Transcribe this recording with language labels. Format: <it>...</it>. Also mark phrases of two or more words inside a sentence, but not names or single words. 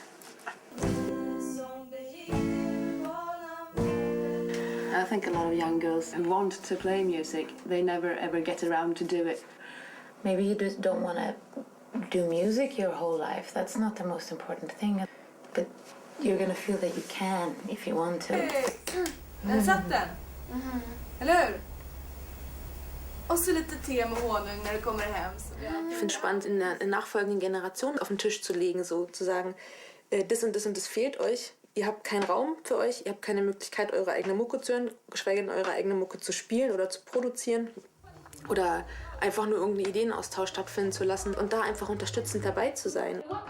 <en>I think a lot of young girls who want to play music, they never ever get around to do it. Maybe you just don't want to do music your whole life. That's not the most important thing. But you're going to feel that you can if you want to.</en> <sv>Där satt den! Eller hur? Och så lite te med honung när du kommer hem.</sv> <de>Ich finde es spannend, in der nachfolgenden Generation auf den Tisch zu legen, so zu sagen, das und das und das fehlt euch. Ihr habt keinen Raum für euch, ihr habt keine Möglichkeit, eure eigene Mucke zu hören, geschweige denn eure eigene Mucke zu spielen oder zu produzieren. Oder einfach nur irgendeinen Ideenaustausch stattfinden zu lassen und da einfach unterstützend dabei zu sein.</de>